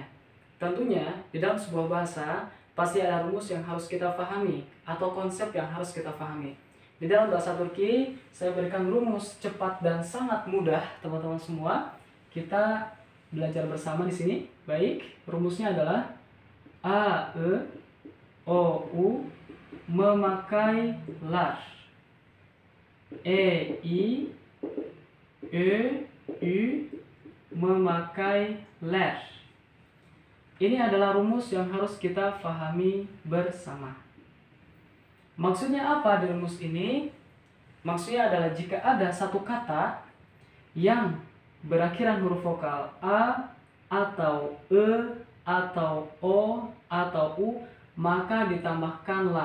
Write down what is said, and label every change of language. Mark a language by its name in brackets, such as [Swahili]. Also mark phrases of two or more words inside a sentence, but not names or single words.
[Indonesian] Tentunya di dalam sebuah bahasa pasti ada rumus yang harus kita pahami atau konsep yang harus kita pahami. Di dalam bahasa Turki, saya berikan rumus cepat dan sangat mudah, teman-teman semua. Kita belajar bersama di sini. Baik, rumusnya adalah A, E, O, U, memakai lar. E, I, Ö, Ü, memakai ler. Ini adalah rumus yang harus kita pahami bersama. Maksudnya apa di rumus ini? Maksudnya adalah jika ada satu kata yang berakhiran huruf vokal A atau E atau O atau U, maka ditambahkan lar.